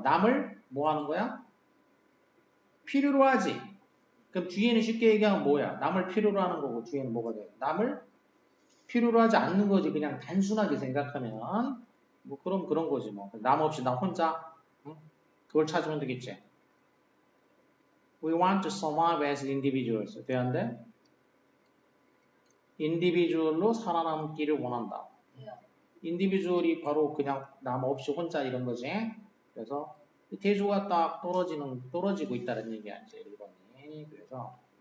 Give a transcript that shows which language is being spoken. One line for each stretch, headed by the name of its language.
Korean: 남을 뭐 하는 거야? 필요로 하지. 그럼 뒤에는 쉽게 얘기하면 뭐야? 남을 필요로 하는 거고 뒤에는 뭐가 돼? 남을 필요로 하지 않는 거지. 그냥 단순하게 생각하면 뭐 그런 거지 뭐. 남 없이 나 혼자 그걸 찾으면 되겠지.
English: We want to survive as individuals.
Korean: 되는데 individual로 살아남기를 원한다. individual이 바로 그냥 남 없이 혼자 이런 거지. 그래서 대조가 딱 떨어지고 있다는 얘기야 이제 1번이. 그래서